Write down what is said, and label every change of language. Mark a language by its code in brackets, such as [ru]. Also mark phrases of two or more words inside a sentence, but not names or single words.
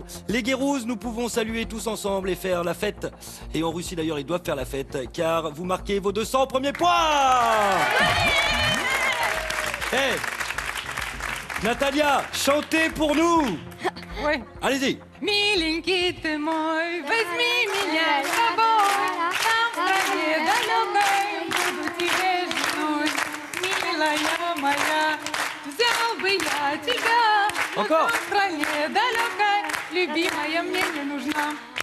[fr] Les Guérouses, nous pouvons saluer tous ensemble et faire la fête. Et en Russie d'ailleurs, ils doivent faire la fête car vous marquez vos 200 premiers points. Hey, Natalia, chantez pour nous. Ouais. Allez-y. [ru] Миленький ты мой, возьми меня с собой, там в стране далекой буду тебе женой, милая моя, взял бы я тебя, но [fr] Encore. [ru] в стране далекой, любимая мне не нужна.